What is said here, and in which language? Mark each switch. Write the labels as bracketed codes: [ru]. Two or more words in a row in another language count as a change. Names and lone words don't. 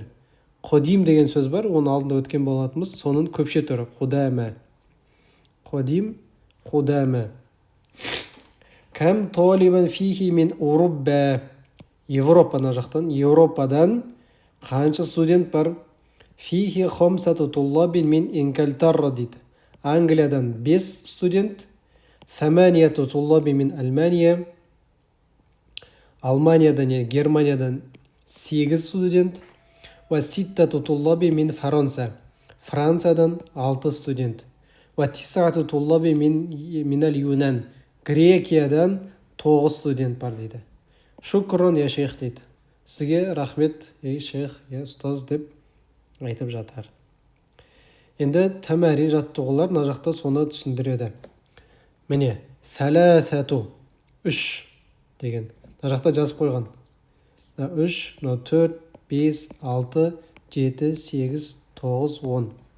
[kk] қодим деген сөз бар оның алдында өткен болатынбыз соның көпше түрі [ar] قدماء قديم قدماء كم طالبا فيه من أوروبا [kk] Европана жақтан Европадан қанша студент бар [ar] فيه خمسة طلاب من إنجلترا [kk] дейді Англиядан 5 студент [ar] ثمانية طلاب من ألمانيا [kk] Алманиядан Германиядан [ar] 8 студент وستة طلاب من فرنسا [kk] Франциядан 6 студент [ar] وتسعة طلاب من اليونان [kk] Грекиядан 9 студент бар дейді [ar] شكرا يا شيخ [kk] дейді сізге рахмет шейх я ұстаз деп айтып жатыр енді тәмәрин жаттығулар мына жақта соны түсіндіреді міне сәләсәту 3 деген мына жақта жазып қойған 3 4 5 6 7 8 9 10